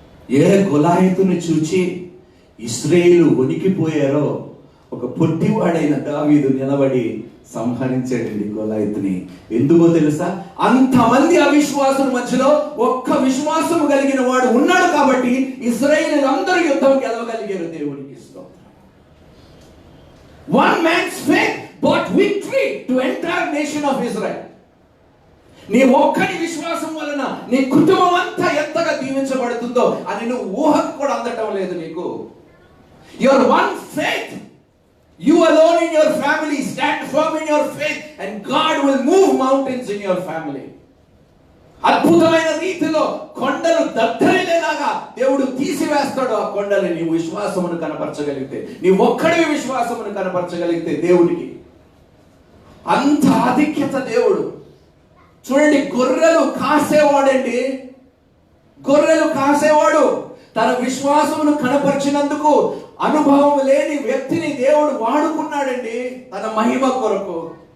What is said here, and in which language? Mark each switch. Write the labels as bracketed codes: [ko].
[te] ఏ గొలాయితుని చూచి ఇశ్రాయేలు వణికిపోయారో ఒక పొట్టివాడైన దావీదు నిలబడి సంహరించాడండి గొలాయితుని. ఎందుకో తెలుసా? అంతమంది అవిశ్వాసుల మధ్యలో ఒక్క విశ్వాసం కలిగిన వాడు ఉన్నాడు కాబట్టి ఇశ్రాయేలు అందరూ యుద్ధం గెలవగలిగారు. దేవునికి స్తోత్రం. [en] One man's faith brought victory to entire nation of Israel. [te] నీ ఒక్కడి విశ్వాసం వలన నీ కుటుంబం అంతా ఎంతగా దీవించబడుతుందో అని నువ్వు ఊహకు కూడా అందటం లేదు నీకు. [en] Your one faith, you alone in your family stand firm in your faith and God will move mountains in your family. [te] అద్భుతమైన రీతిలో కొండలు దద్దరిల్లేలాగా దేవుడు తీసివేస్తాడు ఆ కొండలు. నీ విశ్వాసమును కనపరచగలిగితే, నీ ఒక్కడి విశ్వాసమును కనపరచగలిగితే దేవునికి అంత ఆధిక్యత దేవుడు. చూడండి, గొర్రెలు కాసేవాడండి. గొర్రెలు కాసేవాడు తన విశ్వాసమును కనపరిచినందుకు అనుభవం లేని వ్యక్తిని దేవుడు వాడుకున్నాడండి తన మహిమ కొరకు.